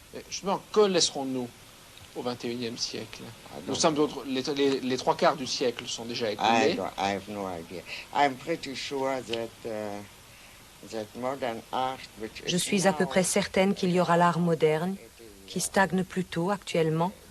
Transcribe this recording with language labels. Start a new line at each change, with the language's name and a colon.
French: Justement, que laisserons-nous au XXIe siècle? Nous sommes les trois quarts du siècle sont déjà écoulés.
English: I have no idea. I'm pretty sure that modern art, which
French: Je suis à peu près certaine qu'il y aura l'art moderne, qui stagne plutôt actuellement.